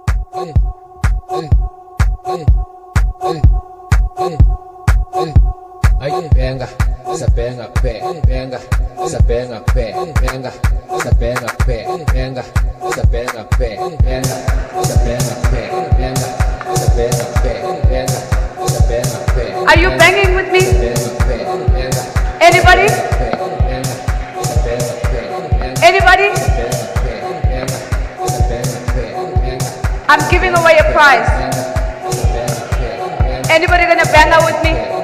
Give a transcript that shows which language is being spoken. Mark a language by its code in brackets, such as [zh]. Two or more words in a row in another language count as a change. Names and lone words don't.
[ln] Benga, sabenga pe, benga, sabenga pe, benga, sabenga pe, benga, sabenga pe, benga, sabenga pe, benga, sabenga pe, benga, sabenga pe. [en] Are you banging with me? Anybody? Anybody? I'm giving away a prize. Anybody gonna bang out with me?